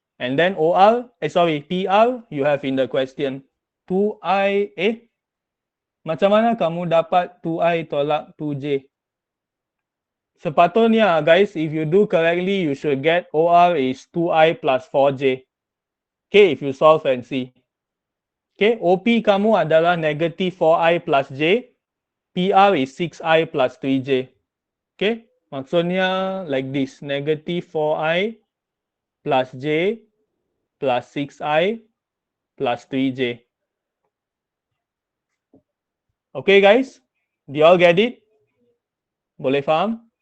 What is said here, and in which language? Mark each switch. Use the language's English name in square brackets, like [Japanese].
[English] And then PR, you have in the question. [Malay] 2I, macam mana kamu dapat 2I tolak 2J? [English] Sepatutnya guys, if you do correctly, you should get OR is 2I plus 4J. Okay, if you solve and see. [Malay] Okay, OP kamu adalah [English] negative 4I plus J. PR is 6I plus 3J. Okay, maksudnya like this. Negative 4I plus J plus 6I plus 3J. Okay guys, do you all get it? [Malay] Boleh faham?